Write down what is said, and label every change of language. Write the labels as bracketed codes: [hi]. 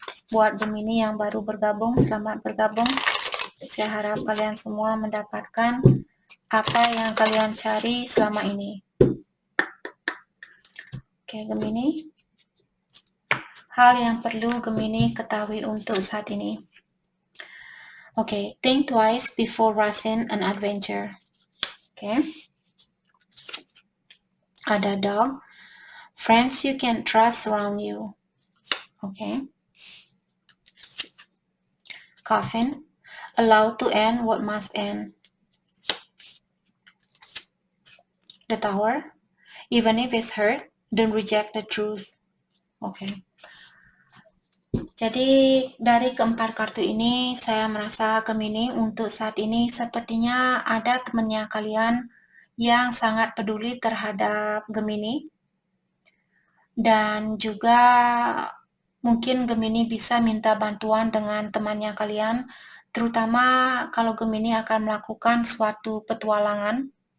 [id] Buat Gemini yang baru bergabung, selamat bergabung. Saya harap kalian semua mendapatkan apa yang kalian cari selama ini. Oke, Gemini. Hal yang perlu Gemini ketahui untuk saat ini. [en] Oke, think twice before rushing an adventure. Oke. Ada dog. Friends you can trust around you. Oke. Coffin. Allow to end what must end. The Tower. Even if it's hurt, don't reject the truth. Oke. [id] Jadi dari keempat kartu ini saya merasa Gemini untuk saat ini sepertinya ada temannya kalian yang sangat peduli terhadap Gemini. Dan juga mungkin Gemini bisa minta bantuan dengan temannya kalian, terutama kalau Gemini akan melakukan suatu petualangan.